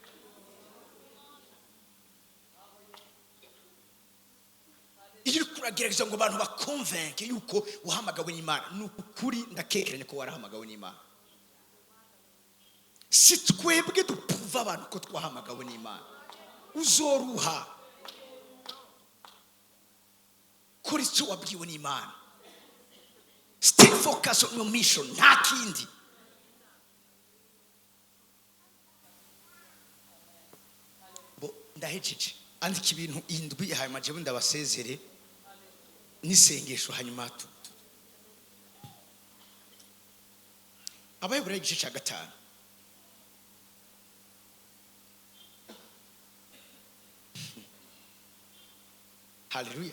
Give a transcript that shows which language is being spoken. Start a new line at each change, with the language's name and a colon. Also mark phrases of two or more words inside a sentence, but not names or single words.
Rundi: Iyo kuragerageza ngo abantu bakonvenke yuko uhamagawe n'Imana, nukuri ndakekeranye ko warahamagawe n'Imana. Si twebwe dupuva abantu ko twahamagawe n'Imana. Uzoruha kuri cyo wabwiwe n'Imana.
English: Stay focused on your mission,
Rundi: nta kindi. Bo ndahejeje andika ibintu indwi hanyuma je ndabasezere n'isengesho hanyuma tu. Abayobora igice cya 5 haleluya.